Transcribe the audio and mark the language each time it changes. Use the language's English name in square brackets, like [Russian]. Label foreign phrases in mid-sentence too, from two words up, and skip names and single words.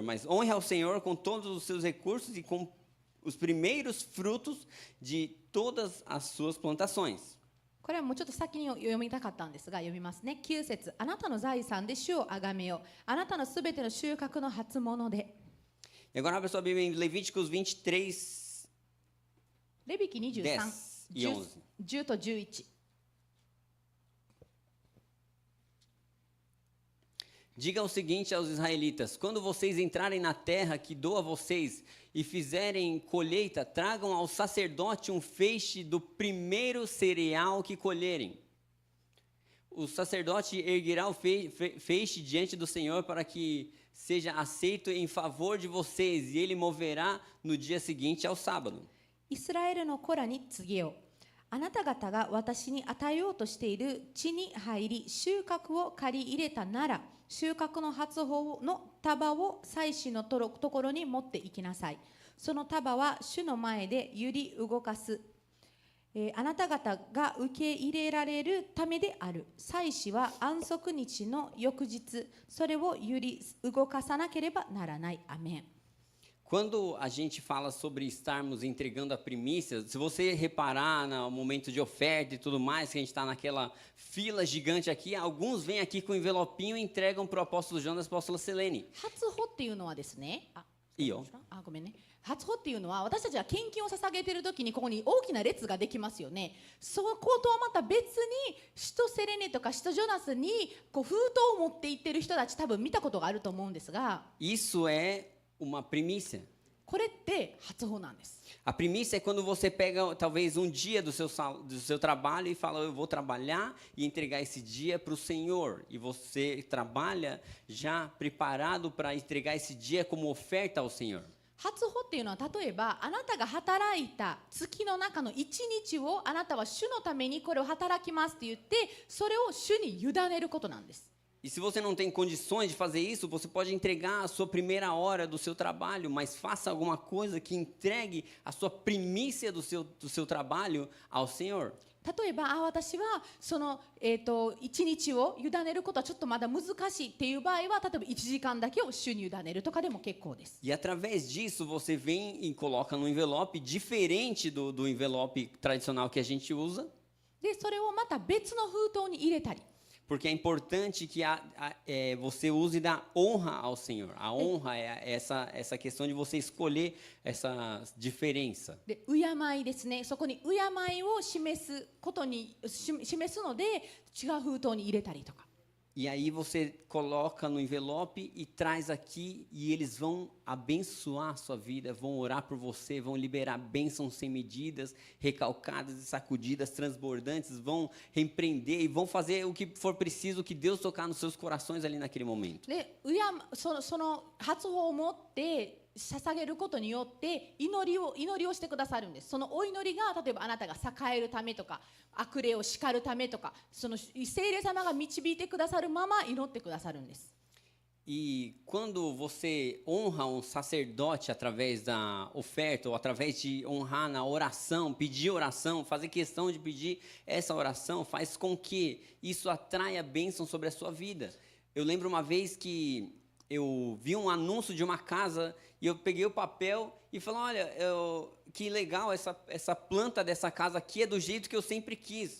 [Portuguese] Mas honre ao Senhor com todos os seus recursos e com os primeiros frutos de todas as suas plantações. [Japanese] これはもうちょっと先に読みたかったんですが、読みますね。9節。あなたの財産で主をあがめよう。あなたのすべての収穫の初物で。 [Portuguese] E agora abra sua Bíblia em Levíticos 23, [Japanese] レビキ23、 [Portuguese] 10 e 11. [Japanese] 10と11。 [Portuguese] Diga o seguinte aos israelitas: quando vocês entrarem na terra que dou a vocês e fizerem colheita, tragam ao sacerdote um feixe do primeiro cereal que colherem. O sacerdote erguerá o feixe diante do Senhor para que seja aceito em favor de vocês, e ele moverá no dia seguinte ao sábado. [Japanese] イスラエルの子らに告げよう。あなた方が私に与えようとしている地に入り、収穫を借り入れたなら、収穫の初穂の束を祭司のところに持って行きなさい。その束は主の前で揺り動かす。あなた方が受け入れられるためである。祭司は安息日の翌日、それを揺り動かさなければならない。アメン。 [Portuguese] Quando a gente fala sobre estarmos entregando a primícia, se você reparar no momento de oferta e tudo mais, que a gente está naquela fila gigante aqui, alguns vêm aqui com um envelopinho e entregam para o apóstolo Jonas e a apóstola Selene. [Japanese] 初穂っていうのはですね、いいよ。ごめんね。初穂っていうのは私たちが献金を捧げているときにここに大きな列ができますよね。そことはまた別に使徒セレネとか使徒ジョナスにこう封筒を持っていってる人たち多分見たことがあると思うんですが、 [Portuguese] Isso é uma primícia. [Japanese] これって初穂なんです。 [Portuguese] A primícia é quando você pega talvez um dia do seu trabalho e fala: eu vou trabalhar e entregar esse dia para o Senhor. E você trabalha já preparado para entregar esse dia como oferta ao Senhor. [Japanese] 初穂っていうのは例えばあなたが働いた月の中の一日をあなたは主のためにこれを働きますって言ってそれを主に委ねることなんです。 [Portuguese] E se você não tem condições de fazer isso, você pode entregar a sua primeira hora do seu trabalho, mas faça alguma coisa que entregue a sua primícia do seu trabalho ao Senhor. [Japanese] 例えば私はその、一日を委ねることはちょっとまだ難しいっていう場合は例えば1時間だけを主に委ねるとかでも結構です。 [Portuguese] E através disso você vem e coloca num envelope diferente do envelope tradicional que a gente usa. [Japanese] でそれをまた別の封筒に入れたり。 [Portuguese] Porque é importante que você use da honra ao Senhor. A honra é essa questão de você escolher essa diferença. [Japanese] で敬いですね。そこに敬いを示すことに示すので違う封筒に入れたりとか。 [Portuguese] E aí você coloca no envelope e traz aqui e eles vão abençoar a sua vida, vão orar por você, vão liberar bênçãos sem medidas, recalcadas e sacudidas, transbordantes, vão repreender e vão fazer o que for preciso, o que Deus tocar nos seus corações ali naquele momento. [Japanese] でその初穂を持って捧げることによって祈りをしてくださるんです。そのお祈りが例えばあなたが栄えるためとか悪霊を叱るためとかその聖霊様が導いてくださるまま祈ってくださるんです。 [Portuguese] E quando você honra um sacerdote através da oferta ou através de honrar na oração, pedir oração, fazer questão de pedir essa oração, faz com que isso atraia bênção sobre a sua vida. Eu lembro uma vez que eu vi um anúncio de uma casa e eu peguei o papel e falei: olha, que legal, essa planta dessa casa aqui é do jeito que eu sempre quis.